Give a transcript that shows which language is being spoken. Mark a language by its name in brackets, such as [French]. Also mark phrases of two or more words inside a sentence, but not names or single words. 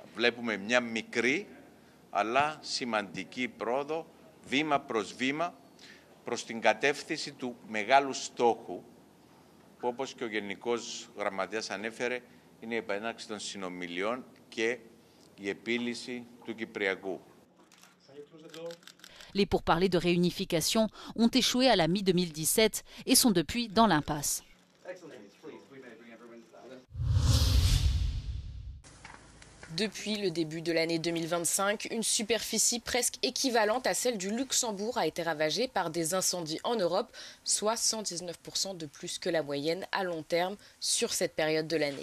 [Greek] Βλέπουμε μια μικρή, αλλά σημαντική πρόοδο, βήμα προς βήμα, προς την κατεύθυνση του μεγάλου στόχου, που όπως και ο Γενικός Γραμματέας ανέφερε, είναι η επανέναρξη των συνομιλιών και η επίλυση του Κυπριακού. [French] Les pourparlers de réunification ont échoué à la mi-2017 et sont depuis dans l'impasse. Depuis le début de l'année 2025, une superficie presque équivalente à celle du Luxembourg a été ravagée par des incendies en Europe, soit 119% de plus que la moyenne à long terme sur cette période de l'année.